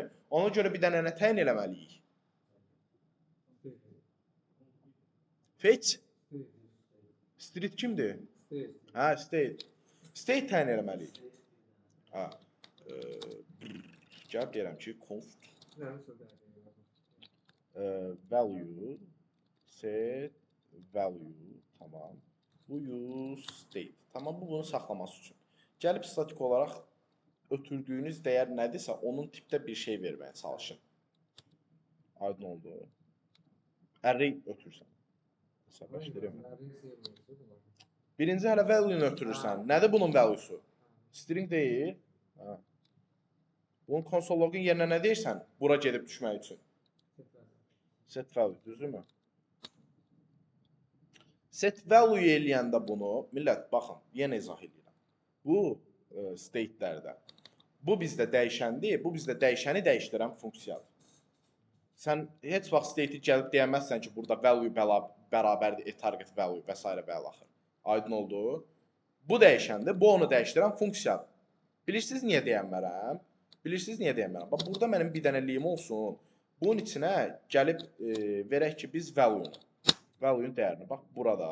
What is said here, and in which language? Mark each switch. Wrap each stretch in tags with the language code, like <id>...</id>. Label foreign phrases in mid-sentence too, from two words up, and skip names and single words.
<az>Ona görə bir dənə nə təyin eləməliyik? Fetch? Street kimdir? Hə, state. State təyin eləməliyik. Hə. Gəl deyirəm ki,</az> <en>const value set value,</en> <az>tamam. Bu</az> <en>use state.</en> <az>Tamam, bu bunu saxlaması üçün. Gəlib statik olaraq ötürdüyünüz dəyər nədirsə, onun tipdə bir şey verməyə çalışın. Aydın oldu. Array ötürsən. Birinci hələ value-nu ötürürsən. Nədir bunun value-su? String deyil. Bunun konsologun yerinə nə deyirsən? Bura gedib düşmək üçün.</az> <en>Set value,</en> <az>düzdürmü?</az> <en>Set value</en> <az>eləyəndə bunu, millət, baxın, yenə izah edirəm. Bu state-lərdə. Bu bizdə dəyişəndir, bu bizdə dəyişəni dəyişdirən funksiyadır. sən heç vaxt state-i gəlib deyəməzsən ki, burada value bərabərdir</az> <en>target value</en> <az>və s. və ilaxır. Aydın oldu? Bu dəyişəndir, bu onu dəyişdirən funksiyadır. Bilirsiniz niyə deyənmərəm? Bilirsiniz niyə deyənmərəm? Bax, burada mənim bir dənə liyim olsun. Bunun içinə gəlib verək ki, biz value-nun dəyərini, bax, burada.</az>